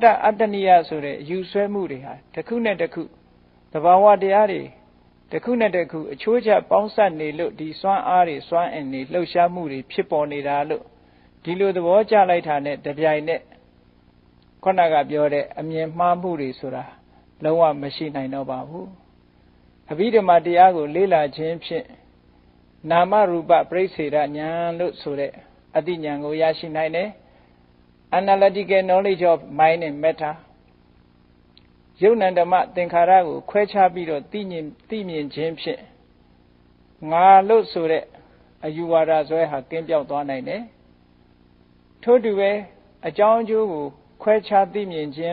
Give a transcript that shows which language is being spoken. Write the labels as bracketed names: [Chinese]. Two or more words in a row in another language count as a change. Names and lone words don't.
[Burmese] အတ္တနိယဆိုတဲ့ယူဆွဲမှုတွေဟာတစ်ခုနဲ့တစ်ခုသဘာဝတရားတွေတစ်ခုနဲ့တစ်ခုအချိုးကျပေါင်းစပ်နေလို့ဒီစွမ်းအားတွေစွမ်းအင်တွေလှုပ်ရှားမှုတွေဖြစ်ပေါ်နေတာလို့ဒီလိုသဘောကျလိုက်တာ နဲ့တပြိုင်နက်ခုနကပြောတဲ့အမြင်မှားမှုတွေဆိုတာလုံးဝမရှိနိုင်တော့ပါဘူးအဘိဓမ္မာတရားကိုလေ့လာခြင်းဖြင့်နာမရူပပရိစ္ဆေဒဉာဏ်လို့ ဆိုတဲ့အသိဉာဏ်ကိုရရှိနိုင်တယ် [English] analytical knowledge of mind and matter [Burmese] ယုတ်နံဓမ္မသင်္ခါရကိုခွဲခြားပြီးတော့သိမြင်ခြင်းဖြင့်ငါလို့ ဆိုတဲ့အယူဝါဒဆွဲဟာကင်းပြောက်သွားနိုင်တယ်ထို့တူပဲအကြောင်းအကျိုးကိုခွဲခြားသိမြင်ခြင်း